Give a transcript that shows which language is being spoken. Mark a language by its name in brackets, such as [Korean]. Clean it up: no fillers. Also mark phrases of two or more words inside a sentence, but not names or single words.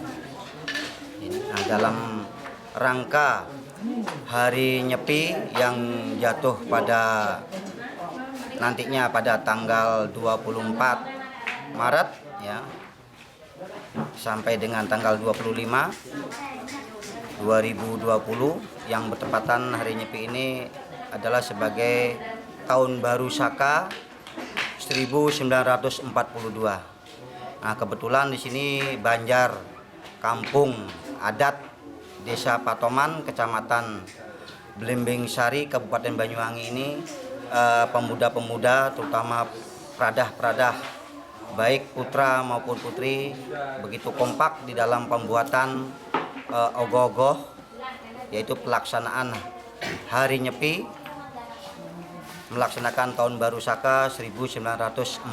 [Indonesian] Nah, dalam rangka Hari Nyepi yang jatuh pada nantinya pada tanggal 24 Maret ya, sampai dengan tanggal 25 2020 yang bertepatan Hari Nyepi ini adalah sebagai Tahun Baru Saka 1942. Nah, kebetulan di sini Banjar, kampung adat Desa Patoman, Kecamatan Blimbing Sari, Kabupaten Banyuwangi ini pemuda-pemuda, terutama pradah-pradah, baik putra maupun putri, begitu kompak di dalam pembuatan ogoh-ogoh, yaitu pelaksanaan Hari Nyepi, melaksanakan Tahun Baru Saka 1942.